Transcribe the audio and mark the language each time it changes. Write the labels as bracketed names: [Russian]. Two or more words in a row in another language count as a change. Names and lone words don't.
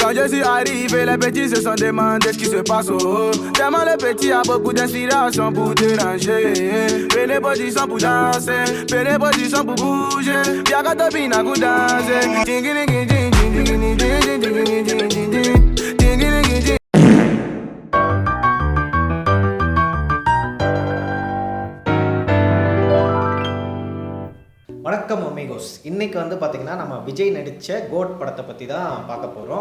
[French] Quand je suis arrivé, les petits se sont demandé ce qui se passe. Oh. Tellement les petits a beaucoup d'inspiration pour déranger. Prenez position pour danser, prenez position pour bouger. Y'a qu'à te pina pour danser. [Tamil] வணக்கம் அமேகோஸ். இன்னைக்கு வந்து பார்த்தீங்கன்னா நம்ம விஜய் நடித்த கோட் படத்தை பற்றி தான் பார்க்க போகிறோம்.